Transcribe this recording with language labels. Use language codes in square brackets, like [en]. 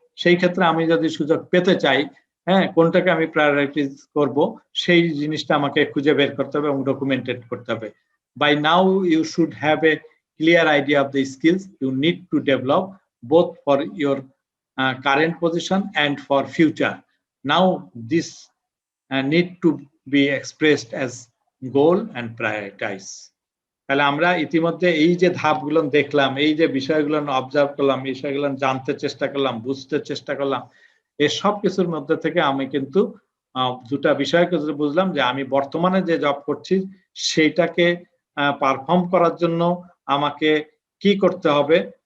[bn] সেই ক্ষেত্রে আমি যদি সুযোগ পেতে চাই, কোনটাকে আমি প্রায়োরিটাইজ করব, সেই জিনিসটা আমাকে খুঁজে বের করতে হবে এবং ডকুমেন্টেড করতে হবে। [en] By now you should have a clear idea of the skills you need to develop both for your current position and for future. Now this need to be expressed as goal and prioritize. [bn] তাহলে আমরা ইতিমধ্যে এই যে ধাপগুলো দেখলাম, এই যে বিষয়গুলো অবজার্ভ করলাম, বিষয়গুলো জানতে চেষ্টা করলাম, বুঝতে চেষ্টা করলাম, এই সব কিছুর মধ্যে থেকে আমি কিন্তু দুটা বিষয়কে বুঝলাম যে আমি বর্তমানে যে জব করছি সেইটাকে পারফর্ম করার জন্য আমাকে কি করতে হবে।